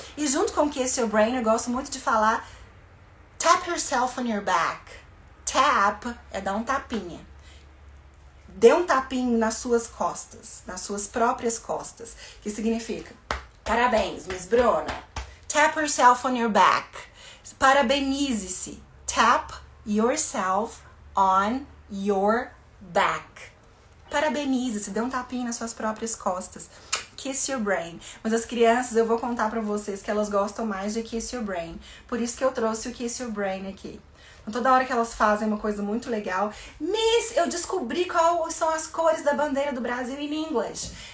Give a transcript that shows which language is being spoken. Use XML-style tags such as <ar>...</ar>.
<pt>E junto com kiss your brain, eu gosto muito de falar</pt> <en>tap yourself on your back.</en> <pt>Tap é dar um tapinha. Dê um tapinho nas suas costas, nas suas próprias costas. Que significa, parabéns, Miss Bruna.</pt> <en>Tap yourself on your back. Parabenize-se. Tap yourself on your back.</en> <pt>Parabenize-se, dê um tapinha nas suas próprias costas.</pt> <en>Kiss your brain.</en> <pt>Mas as crianças, eu vou contar pra vocês que elas gostam mais de kiss your brain. Por isso que eu trouxe o kiss your brain aqui. Então, toda hora que elas fazem uma coisa muito legal. Miss, eu descobri quais são as cores da bandeira do Brasil em inglês.</pt>